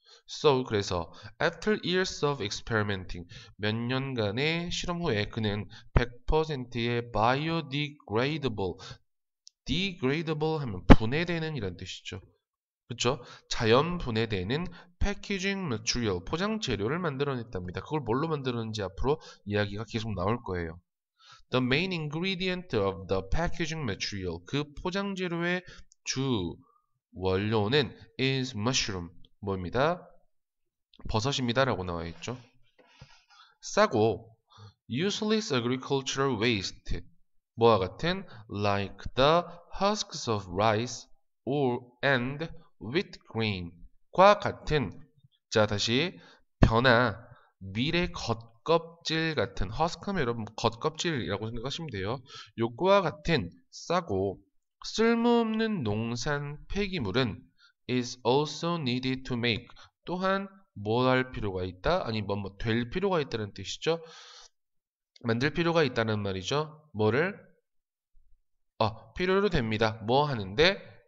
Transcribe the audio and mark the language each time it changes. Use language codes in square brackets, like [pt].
[ko] So, 그래서 [en] after years of experimenting, [ko] 몇 년간의 실험 후에 그는 100%의 biodegradable, degradable 하면 분해되는 이란 뜻이죠. 그렇죠? 자연 분해되는 패키징 매트리얼, 포장 재료를 만들어냈답니다. 그걸 뭘로 만들었는지 앞으로 이야기가 계속 나올 거예요. [en] The main ingredient of the packaging material, [ko] 그 포장 재료의 주 원료는 [en] is mushroom, [ko] 뭐입니다? 버섯입니다 라고 나와 있죠. 싸고 [en] useless agricultural waste, [ko] 뭐와 같은 [en] like the husks of rice or and wheat grain [ko] 과 같은, 자 다시 변화 밀의 겉껍질 같은 허스크하면 여러분 겉껍질이라고 생각하시면 돼요. 요거와 같은 싸고 쓸모없는 농산 폐기물은 [en] is also needed to make [ko] 또한 뭐 할 필요가 있다? 아니 뭐 될 필요가 있다는 뜻이죠. 만들 필요가 있다는 말이죠. 뭐를? 필요로 됩니다. 뭐 하는데?